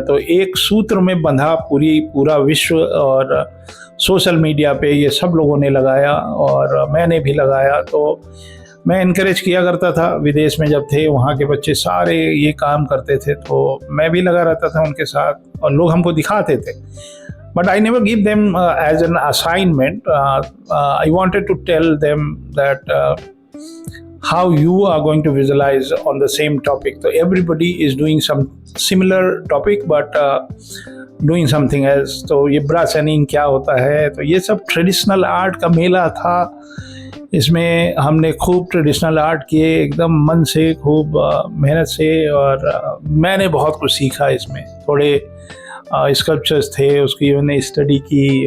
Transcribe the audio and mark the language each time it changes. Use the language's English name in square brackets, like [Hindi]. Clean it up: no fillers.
[Hindi] तो एक सूत्र में बंधा पूरा विश्व। और सोशल मीडिया पे ये सब लोगों ने लगाया और मैंने भी लगाया। तो मैं इनकरेज किया करता था, विदेश में जब थे वहाँ के बच्चे सारे ये काम करते थे तो मैं भी लगा रहता था उनके साथ और लोग हमको दिखाते थे। [English] But I never give them as an assignment. I wanted to tell them that how you are going to visualize on the same topic. So everybody is doing some similar topic but doing something else. [Hindi] तो ये ब्रासनिंग क्या होता है, तो ये सब traditional art का मेला था। इसमें हमने खूब ट्रेडिशनल आर्ट किए, एकदम मन से, खूब मेहनत से। और मैंने बहुत कुछ सीखा इसमें। थोड़े स्कल्पचर्स थे, उसकी मैंने स्टडी की।